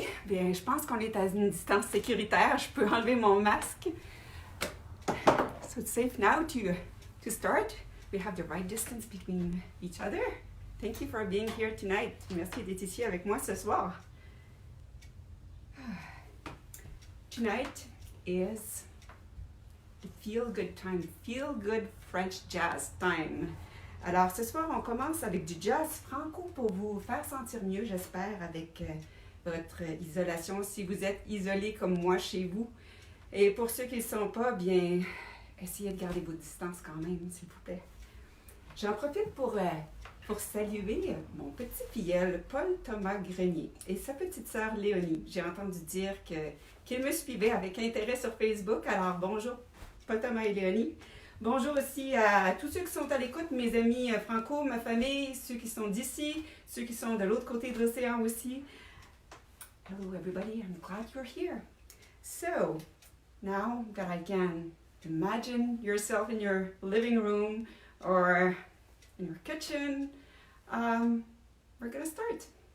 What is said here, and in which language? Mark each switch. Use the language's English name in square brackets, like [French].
[French] bien, je pense qu'on est à une distance sécuritaire. Je peux enlever mon masque. [English] So it's safe now to start. We have the right distance between each other. Thank you for being here tonight. [French] Merci d'être ici avec moi ce soir. [English] Tonight is the feel-good time, feel-good French jazz time. [French] Alors, ce soir, on commence avec du jazz franco pour vous faire sentir mieux, j'espère, avec votre isolation, si vous êtes isolé comme moi chez vous. Et pour ceux qui ne le sont pas, bien, essayez de garder vos distances quand même, s'il vous plaît. J'en profite pour saluer mon petit filleul, Paul Thomas Grenier, et sa petite sœur Léonie. J'ai entendu dire qu'ils me suivaient avec intérêt sur Facebook. Alors, bonjour, Paul Thomas et Léonie. Bonjour aussi à tous ceux qui sont à l'écoute, mes amis franco, ma famille, ceux qui sont d'ici, ceux qui sont de l'autre côté de l'océan aussi. [English] Hello everybody, I'm glad you're here. So, now that I can imagine yourself in your living room or in your kitchen, we're gonna start.